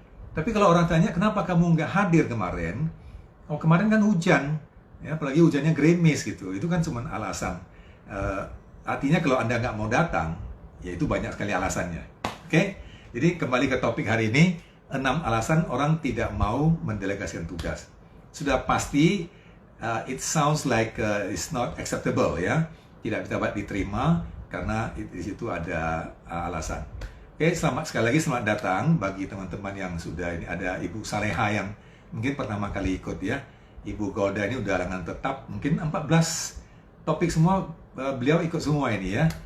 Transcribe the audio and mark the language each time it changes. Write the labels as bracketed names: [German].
[Indonesian] Tapi kalau orang tanya, kenapa kamu nggak hadir kemarin? Oh, kemarin kan hujan, ya, apalagi hujannya gerimis gitu. Itu kan cuma alasan. Artinya kalau Anda nggak mau datang, ya itu banyak sekali alasannya. Oke? Jadi kembali ke topik hari ini, 6 alasan orang tidak mau mendelegasikan tugas. Sudah pasti, [English] it sounds like it's not acceptable ya. [Indonesian] Tidak dapat diterima karena di situ ada alasan. Oke, sekali lagi selamat datang bagi teman-teman yang sudah ini. Ada Ibu Saleha yang mungkin pertama kali ikut ya. Ibu Golda ini udah langganan tetap, mungkin 14 topik semua beliau ikut semua ini ya.